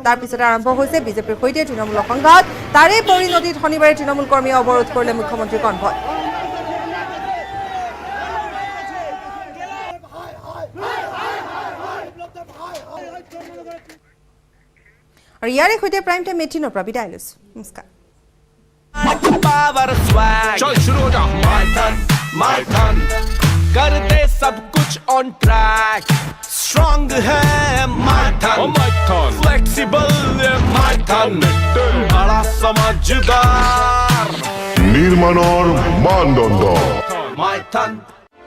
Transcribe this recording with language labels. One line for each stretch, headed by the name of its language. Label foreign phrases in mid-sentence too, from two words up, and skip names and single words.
Assamese: তাৰ পিছতে আৰম্ভ হৈছে বিজেপিৰ সৈতে তৃণমূলৰ সংঘাত। তাৰে পৰিণতিত শনিবাৰে তৃণমূল কৰ্মীয়ে অৱৰোধ কৰিলে মুখ্যমন্ত্ৰী কনভয়। আৰু ইয়াৰে সৈতে প্ৰাইম টাইম 18 পৰা বিদায় লৈছো। নমস্কাৰ।
Hindi: चल शुरू हो जा माय धन कर दे सब कुछ
English: on track
Hindi: स्ट्रॉन्ग है माय धन फ्लेक्सिबल माय धन बड़ा समझदार
Assamese: নির্মাণৰ মানদণ্ড
Hindi: माय धन